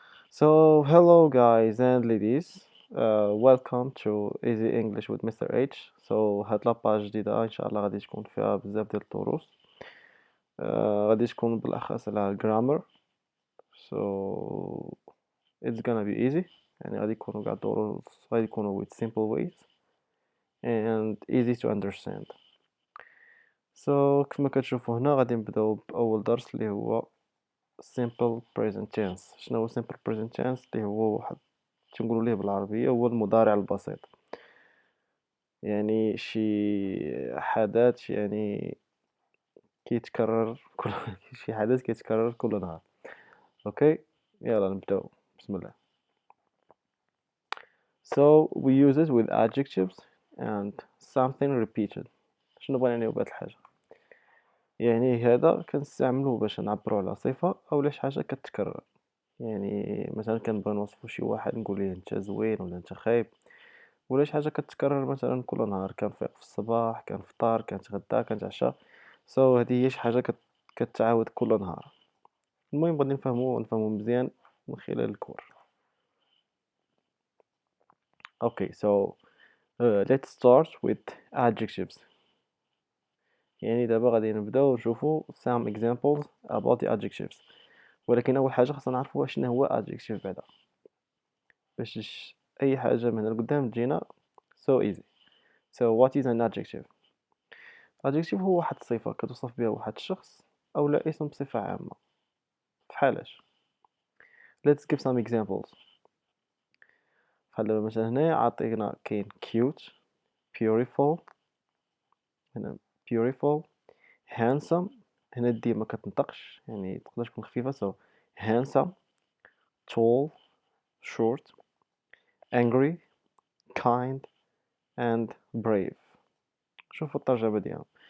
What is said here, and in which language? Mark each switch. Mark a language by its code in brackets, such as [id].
[en] So, hello guys and ladies. Welcome to Easy English with Mr. H. [ar] هاد لاباج جديدة إن شاء الله غادي تكون فيها بزاف ديال الدروس. غادي تكون بالأخص على [en] grammar. So it's gonna be easy. [ar] يعني غادي يكونوا كاع الدروس غادي يكونوا [en] with simple ways and easy to understand. [ar] So كما كتشوفوا هنا غادي نبداو بأول درس اللي هو simple present tense. شنو هو simple present tense؟ اللي هو واحد تنقولوا ليه بالعربية هو المضارع البسيط. يعني شي حدث يعني كيتكرر كل شي حدث كيتكرر كل نهار. اوكي يلا نبداو بسم الله. [en] So we use it with adjectives and something repeated. [ar] شنو بغينا نعنيو بهاد الحاجة؟ يعني هذا كنستعملوه باش نعبرو على صفة أو شي حاجة كتكرر. يعني مثلا كنبغي نوصفو شي واحد نقول ليه انت زوين ولا انت خايب، ولا شي حاجة كتكرر مثلا كل نهار، كنفيق في الصباح كنفطر كنتغدى كنتعشى. هذه هي شي حاجة كتعاود كل نهار. المهم غادي نفهمو مزيان من خلال الكور. [en] Okay, so let's start with adjectives. [ar] يعني دابا غادي نبداو نشوفو [en] some examples about the adjectives. [ar] ولكن أول حاجة خاصنا نعرفو شنو هو adjective بعدا، باش أي حاجة من هنا لقدام تجينا [en] so easy. So what is an adjective? [ar] adjective هو واحد الصفة كتوصف بها واحد الشخص أو لا اسم بصفة عامة. [en] فحالاش؟ Let's give some examples. [ar] بحال دابا مثلا هنايا عطينا كاين cute, beautiful، هنا beautiful، handsome، هنا دي ما كتنطقش يعني تقدر تكون خفيفة [en] so handsome، [ar] tall، short، angry، [en] kind and brave. [ar] شوفوا الترجمة ديالهم.